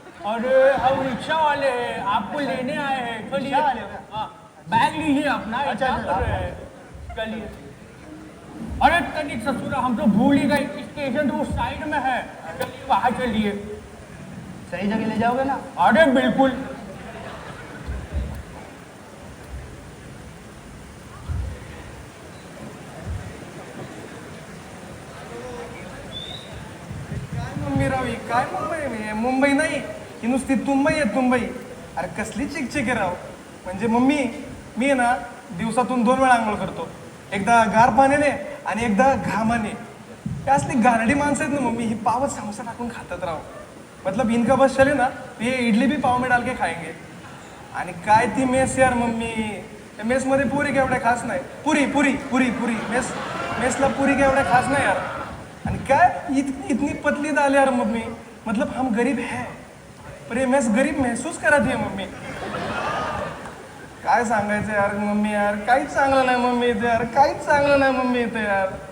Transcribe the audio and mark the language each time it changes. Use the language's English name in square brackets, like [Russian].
[Hindi] अरे हम रिक्शा वाले हैं, आपको लेने आए हैं. चलिए रिक्शा वाले हो क्या? हाँ, बैग लीजिए अपना. अच्छा, क्या अच्छा, कर रहे हैं? चलिए. अरे तनिक ससुरा हम तो भूल ही गए, स्टेशन तो उस साइड में है. चलिए वहाँ चलिए. सही जगह ले जाओगे ना? अरे बिल्कुल. [Marathi] काय मम्मी रावी काय मुंबई नाही ही नुसती तुंबई आहे तुंबई. अरे कसली चिकचिक आहे राव. म्हणजे मम्मी मी आहे ना दिवसातून 2 वेळा आंघोळ करतो. एकदा गार पाण्याने आणि एकदा घामाने. हे असली गारडी माणसं आहेत ना मम्मी ही पावच समोसा टाकून खातात राव. [Hindi] मतलब इनका बस चले ना तो ये इडली भी पाव में डाल के खाएंगे. [Marathi] आणि काय ती मेस यार मम्मी. त्या मेसमध्ये पुरी काय एवढ्या खास नाही. पुरी पुरी पुरी पुरी मेसला पुरी काय एवढ्या खास नाही यार. आणि काय [Hindi] इतनी पतली दाल यार मम्मी. मतलब हम गरीब है पर ये मेस गरीब महसूस कराती है मम्मी. [Marathi] काय सांगायचं यार मम्मी यार काहीच चांगलं नाही मम्मी इथे यार काहीच चांगलं नाही मम्मी इथे यार.